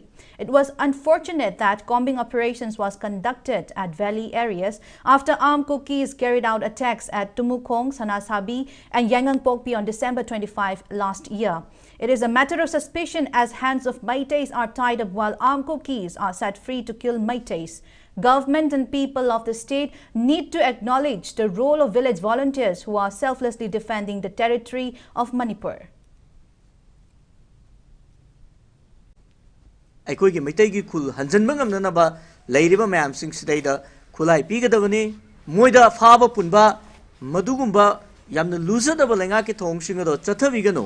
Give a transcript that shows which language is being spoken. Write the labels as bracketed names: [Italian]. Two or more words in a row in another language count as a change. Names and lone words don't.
[English] It was unfortunate that combing operations was conducted at valley areas after armed cookies carried out attacks at Tumukong, Sanasabi and Yangang on December 25 last year. It is a matter of suspicion as hands of Meiteis are tied up while armed cookies are set free to kill Meiteis. Government and people of the state need to acknowledge the role of village volunteers who are selflessly defending the territory of Manipur. [Manipuri] ꯑꯩꯈꯣꯏꯒꯤ ꯃꯩꯇꯩꯒꯤ ꯈꯨꯜ ꯍꯟꯖꯟꯕ ꯉꯝꯅꯅꯕ ꯂꯩꯔꯤꯕ ꯃꯌꯥꯝꯁꯤꯡꯁꯤꯗꯩꯗ ꯈꯨꯠꯂꯥꯏ ꯄꯤꯒꯗꯕꯅꯤ ꯃꯣꯏꯗ ꯐꯥꯕ ꯄꯨꯟꯕ ꯃꯗꯨꯒꯨꯝꯕ ꯌꯥꯝꯅ ꯂꯨꯖꯗꯕ ꯂꯩꯉꯥꯛꯀꯤ ꯊꯧꯑꯣꯡꯁꯤꯡ ꯑꯗꯣ ꯆꯠꯊꯕꯤꯒꯅꯨ